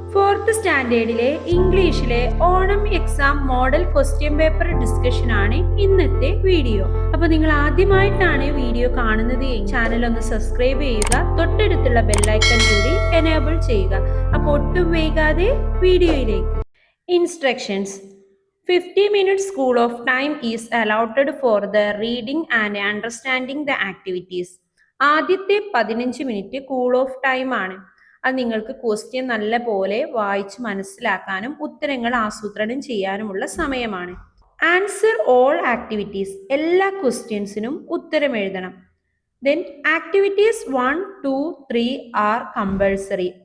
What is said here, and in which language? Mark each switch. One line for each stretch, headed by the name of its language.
Malayalam: 4th സ്റ്റാൻഡേർഡിലെ ഇംഗ്ലീഷിലെ Onam exam model question paper discussion ആണ് ഇന്നത്തെ വീഡിയോ. അപ്പൊ നിങ്ങൾ ആദ്യമായിട്ടാണ് വീഡിയോ കാണുന്നത് ചാനൽ ഒന്ന് സബ്സ്ക്രൈബ് ചെയ്യുക, തൊട്ടടുത്തുള്ള ബെല്ലൈക്കൺ കൂടി എനേബിൾ ചെയ്യുക. അപ്പോൾ ഒട്ടും വൈകാതെ വീഡിയോയിലേക്ക്. Instructions.
English: 50 minutes school of time is allotted for the reading and understanding the activities.
Malayalam: ആദ്യത്തെ 15 മിനിറ്റ് കൂൾ ഓഫ് ടൈം ആണ്. അത് നിങ്ങൾക്ക് ക്വസ്റ്റ്യൻ നല്ല പോലെ വായിച്ച് മനസ്സിലാക്കാനും ഉത്തരങ്ങൾ ആസൂത്രണം ചെയ്യാനുമുള്ള സമയമാണ്.
English: answer all activities,
Malayalam: എല്ലാ ക്വസ്റ്റ്യൻസിനും ഉത്തരം എഴുതണം.
English: Then activities 1, 2, 3 are compulsory.